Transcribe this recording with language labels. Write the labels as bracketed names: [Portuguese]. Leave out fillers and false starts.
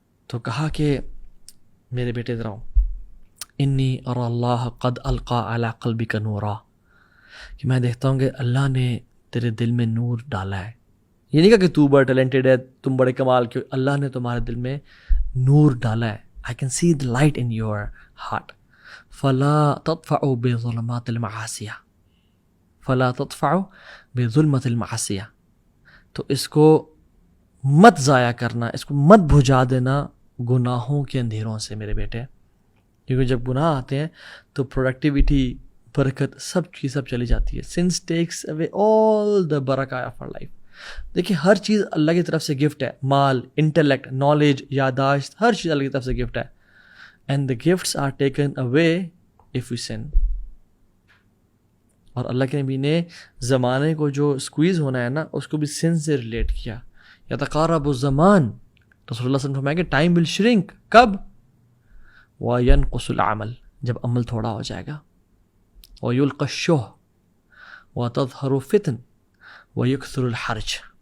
[Urdu] تو کہا کہ میرے بیٹے ذرا [Arabic] انی ارى اللہ قد القى علی قلبک نورا, [Urdu] کہ میں دیکھتا ہوں کہ اللہ نے تیرے دل میں نور ڈالا ہے. یہ نہیں کہا کہ تو بڑا ٹیلنٹڈ ہے, تم بڑے کمال کے, اللہ نے تمہارے دل میں نور ڈالا ہے. [English] I can see the light in your heart. [Arabic] فلا تطفعوا بظلمات المعاصی, فلا تطفعوا بظلمات المعاصی. [Urdu] تو اس کو مت ضائع کرنا, اس کو مت بھجا دینا گناہوں کے اندھیروں سے میرے بیٹے, کیونکہ جب گناہ آتے ہیں تو پروڈکٹیوٹی, برکت, سب چیز سب چلی جاتی ہے. [English] Sins takes away all the برکہ of our life. [Urdu] دیکھیں, ہر چیز اللہ کی طرف سے گفٹ ہے. مال, انٹلیکٹ, نالج, یاداشت, ہر چیز اللہ کی طرف سے گفٹ ہے. [English] And the gifts are taken away if you sin. [Urdu] اور اللہ کے نبی نے زمانے کو جو اسکویز ہونا ہے نا, اس کو بھی سن سے ریلیٹ کیا. [Arabic] یتقارب الزمان, [Urdu] رسول اللہ صلی اللہ علیہ وسلم فرمایا کہ [English] Time will shrink. [Urdu] کب؟ [Arabic] وینقص العمل, [Urdu] جب عمل تھوڑا ہو جائے گا. [Arabic] ویلقی الشح وتظہر فتن ویکثر الحرج.